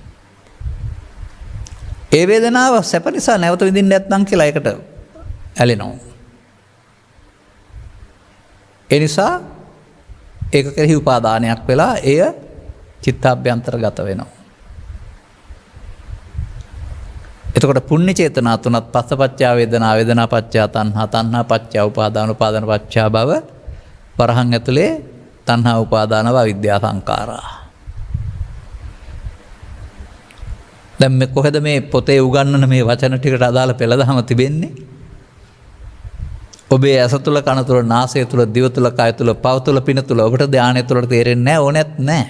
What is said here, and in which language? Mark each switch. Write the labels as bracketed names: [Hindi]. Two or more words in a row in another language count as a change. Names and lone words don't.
[Sinhala] ඒ වේදනාව සැප නිසා නැවත විඳින්න නැත්නම් කියලා ඒකට ඇලෙනවා. ඒ නිසා ඒක කෙරෙහි උපාදානයක් වෙලා එය චිත්තාභ්‍යන්තරගත වෙනවා. එතකොට පුණ්‍ය චේතනා තුනත් [Pali] පස්සපච්චා වේදනා, වේදනා පච්චා තණ්හා, තණ්හා පච්චා උපාදාන, උපාදාන පච්චා භව. [Sinhala] වරහන් ඇතුලේ තණ්හා උපාදානව [Pali] අවිද්‍යා සංඛාරා. [Sinhala] දැන් මේ කොහෙද මේ පොතේ උගන්වන මේ වචන ටිකට අදාළ පෙළ දහම තිබෙන්නේ? ඔබේ ඇස තුල, කන තුල, නාසය තුල, දිව තුල, කය තුල, පව තුල, පින තුල ඔබට ධානය තුලට තේරෙන්නේ නැහැ, ඕනෙත් නැහැ.